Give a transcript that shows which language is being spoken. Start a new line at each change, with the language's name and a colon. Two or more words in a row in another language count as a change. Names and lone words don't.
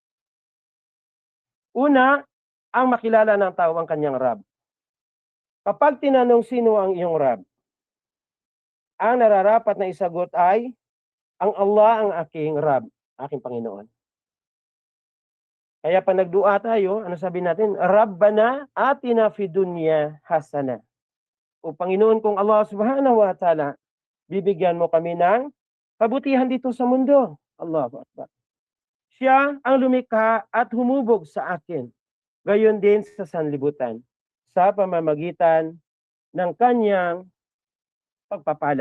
Filipino: Una, ang makilala ng tao ang kanyang Rab. Kapag tinanong sino ang iyong Rab, ang nararapat na isagot ay, ang Allah ang aking Rab, aking Panginoon. Kaya pag nagdua tayo, ano sabi natin?
Arabic: ربنا آتنا في الدنيا حسنة.
Filipino: O Panginoon kong Allah
Arabic: سبحانه وتعالى,
Filipino: bibigyan mo kami ng kabutihan dito sa mundo.
Arabic: الله أكبر.
Filipino: Siya ang lumikha at humubog sa akin. Gayon din sa sanlibutan, sa pamamagitan ng kanyang pagpapala.